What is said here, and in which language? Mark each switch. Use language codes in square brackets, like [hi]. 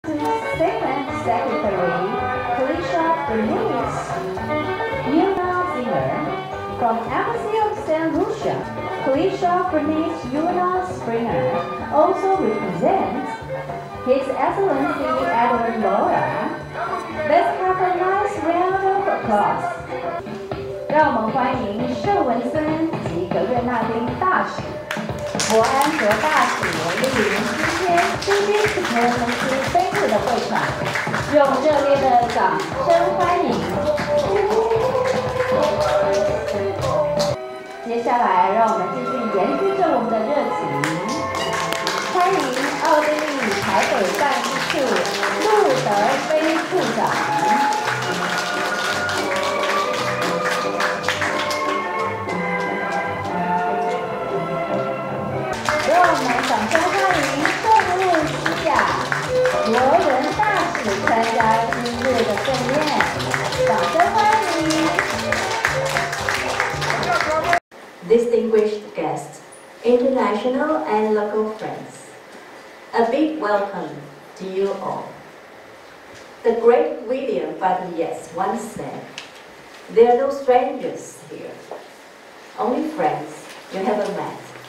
[en] Secretary from Embassy of St. Lucia, Felicia Bernice Yuna Springer also represents His Excellency Edward Laura. Let's have a nice round of applause. [zh] 让我们欢迎盛文森及格瑞纳丁大使、伯安卓大使莅临今天 CBS Diplomacy Banquet 的会场，用热烈的掌声欢迎。接下来，让我们继续延续着我们的热情，欢迎奥地利台北办事处陆德飞处长。让我们掌声欢迎圣路西亚国人大使参加今日的盛宴，掌声欢迎。 [en] Distinguished guests, international and local friends, a big welcome to you all. The great William Button Yeats once said, "There are no strangers here, only friends you haven't met."